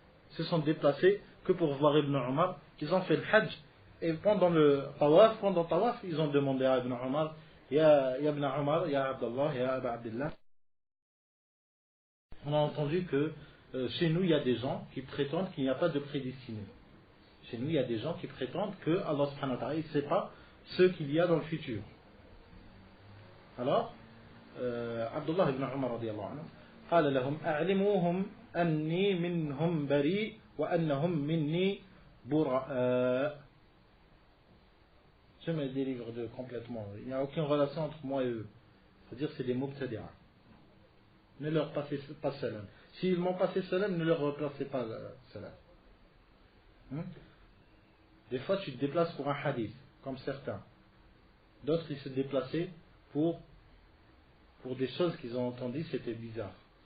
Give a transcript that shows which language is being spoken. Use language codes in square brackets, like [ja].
[fr] Ils se sont déplacés que pour voir Ibn Omar. Ils ont fait le Hajj, et pendant le tawaf, ils ont demandé à Ibn Omar, Ya Ibn Omar, Ya Abdallah, Ya Aba Abdillah. On a entendu que chez nous, il y a des gens qui prétendent qu'il n'y a pas de prédestiné. Chez nous, il y a des gens qui prétendent que Allah subhanahu wa ta'ala ne sait pas ce qu'il y a dans le futur. [ar] Alors, Abdullah ibn Umar radiyallahu anhu قال لهم أعلموهم أني منهم بريء وأنهم مني براء. [fr] Je me délivre d'eux complètement. Il n'y a aucune relation entre moi et eux. C'est-à-dire que c'est des mubtadi'a. Ne leur passez pas salam. S'ils m'ont passé salam, ne leur replacez pas salam. Des fois, tu te déplaces pour un hadith, comme certains. D'autres, ils se déplaçaient pour des choses qu'ils ont entendues, c'était bizarre.